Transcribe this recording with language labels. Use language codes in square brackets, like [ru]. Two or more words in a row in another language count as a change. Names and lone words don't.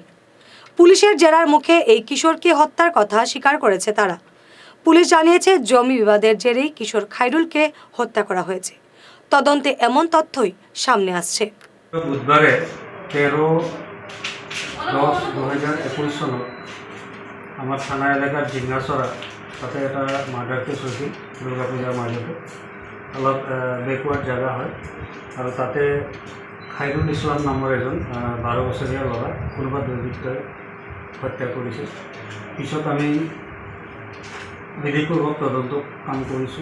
[bn] পুলিশের জেরার মুখে এই কিশোরকে হত্যার কথা স্বীকার করেছে তারা। পুলিশ জানিয়েছে জমি বিবাদের জেরেই কিশোর খায়রুলকে হত্যা করা হয়েছে। তদন্তে এমন তথ্যই সামনে আসছে। [as] বুধবারে 13/10/2021 চনত আমার থানা এলাকার ঝিঙ্গাছড়া তাতে এটা [en] murder case [as] হৈছিল। দুৰ্গা পূজাৰ মাজতে অলপ বেকৱাৰ্ড জেগা হয় আৰু তাতে খায়ৰুল ইছলাম নামৰ এজন 12 বছৰীয়া ল'ৰা কোনোবা দুৰ্বৃত্তই হত্যা কৰিছে। পিছত আমি বিধিপূৰ্বক তদন্ত কাম কৰিছোঁ।